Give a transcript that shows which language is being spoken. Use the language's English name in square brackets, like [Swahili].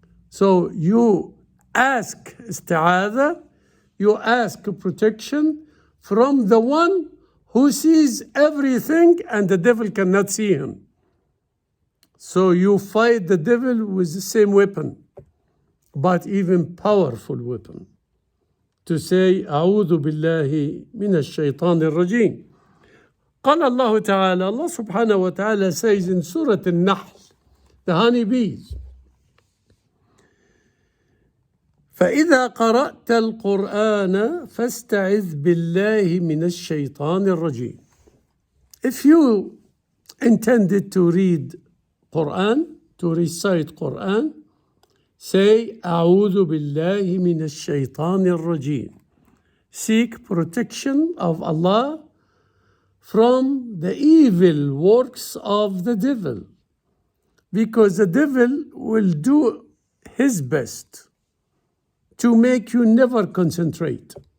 [English] So you ask isti'adha, you ask protection from the one who sees everything and the devil cannot see him. So you fight the devil with the same weapon, but even powerful weapon. To say, أعوذ بالله من الشيطان الرجيم. [Arabic] قال الله تعالى, [English] Allah subhanahu wa ta'ala says in Surah Al-Nahl, the honeybees, [Arabic] فإذا قرأت القرآن فاستعذ بالله من الشيطان الرجيم. [English] If you intended to read Quran, to recite Quran, say [Arabic] أعوذ بالله من الشيطان الرجيم. [English] Seek protection of Allah from the evil works of the devil, because the devil will do his best to make you never concentrate.